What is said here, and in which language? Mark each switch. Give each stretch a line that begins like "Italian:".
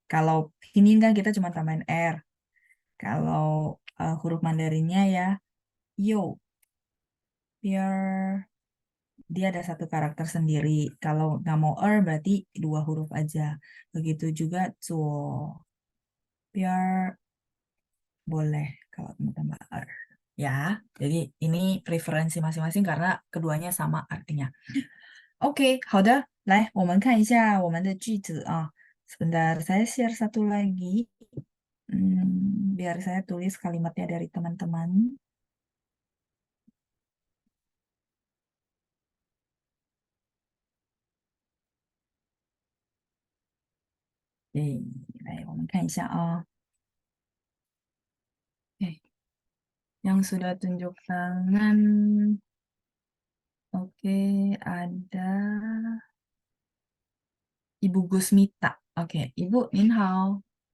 Indonesian: Kalau ini kan kita cuma tambahin R. Kalau huruf Mandarinnya ya, yo, biar dia ada satu karakter sendiri. Kalau nggak mau berarti dua huruf aja. Begitu juga zuo, biar boleh kalau mau tambah er. Ya, jadi ini preferensi masing-masing karena keduanya sama artinya.
Chinese: Oke, 好的，来，我们看一下我们的句子啊。
Indonesian: Sebentar, saya share satu lagi. Biar saya tulis kalimatnya dari teman-teman.
Chinese: Oke, 来，我们看一下啊。
Indonesian: Oke, yang sudah tunjuk tangan. Oke, ada Ibu Gusmita. Oke, Ibu Nin Hao.